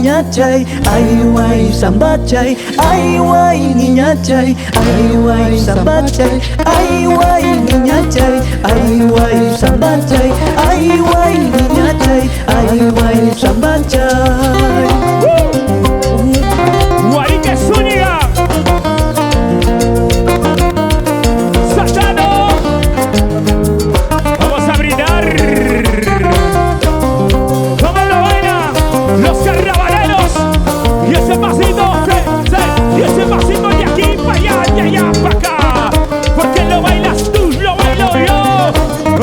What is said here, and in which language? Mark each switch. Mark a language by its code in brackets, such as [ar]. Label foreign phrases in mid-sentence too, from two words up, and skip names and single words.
[es] chay, ay guay samba chay, ay guay niña chay, ay guay samba chay, ay guay niña chay, ay guay samba chay, ay guay niña chay, ay guay samba chay. Guarique Zúñiga, Satano, vamos a brindar. ¿Cómo lo bailan los carnavaleros? Y ese pasito, y ese pasito de aquí para allá, de allá para acá. Porque lo bailas tú, lo bailo yo.